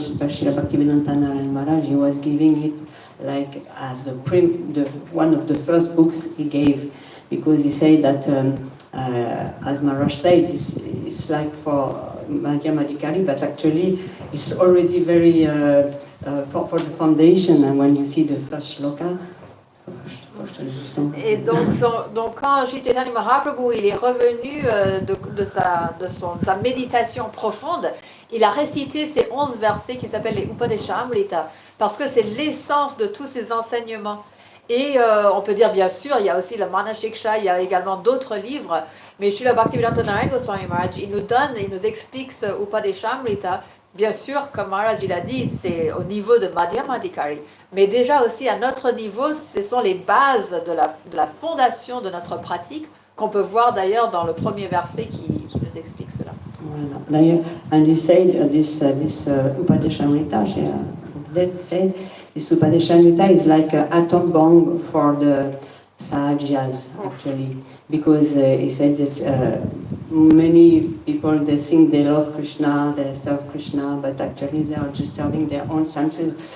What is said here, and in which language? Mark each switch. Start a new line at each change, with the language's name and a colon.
English: Srila Bhaktivedanta Narayana Maharaj, he was giving it like as one of the first books he gave, because he said that, as Maharaj said, it's like for Madhyamadikari, but actually it's already very for the foundation. And when you see the first shloka,
French: et donc quand Sri Chaitanya Mahaprabhu il est revenu de sa méditation profonde, il a récité ces 11 versets qui s'appellent les Upadeshamrita, parce que c'est l'essence de tous ces enseignements. Et on peut dire, bien sûr, il y a aussi le Manashiksha, il y a également d'autres livres, mais Srila Bhaktivedanta Narayana Goswami Maharaj, il nous explique ce Upadeshamrita. Bien sûr, comme Maharaj il a dit, c'est au niveau de Madhyamadikari, mais déjà aussi à notre niveau, ce sont les bases de la fondation de notre pratique qu'on peut voir d'ailleurs dans le premier verset qui nous explique cela.
English: And he said this Upadeshamrita, they said this Upadeshamrita is like an atom bomb for the Sahajas actually, because he said that many people they think they love Krishna, they serve Krishna, but actually they are just serving their own senses,